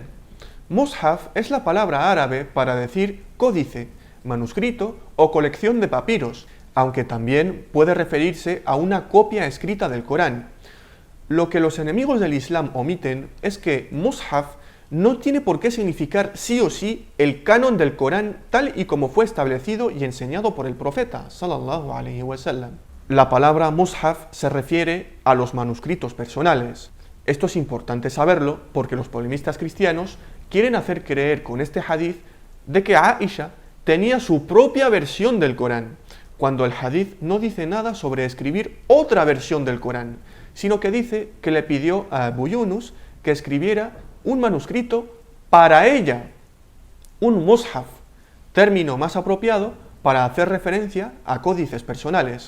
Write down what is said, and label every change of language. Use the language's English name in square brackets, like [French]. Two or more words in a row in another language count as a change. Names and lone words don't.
[Spanish] Mushaf es la palabra árabe para decir códice, manuscrito o colección de papiros, aunque también puede referirse a una copia escrita del Corán. Lo que los enemigos del Islam omiten es que mushaf no tiene por qué significar sí o sí el canon del Corán tal y como fue establecido y enseñado por el profeta, [Arabic] صلى الله عليه وسلم. [Spanish] La palabra mushaf se refiere a los manuscritos personales. Esto es importante saberlo porque los polemistas cristianos quieren hacer creer con este hadith de que Aisha tenía su propia versión del Corán, cuando el hadith no dice nada sobre escribir otra versión del Corán, sino que dice que le pidió a Abu Yunus que escribiera un manuscrito para ella, un mushaf, término más apropiado para hacer referencia a códices personales.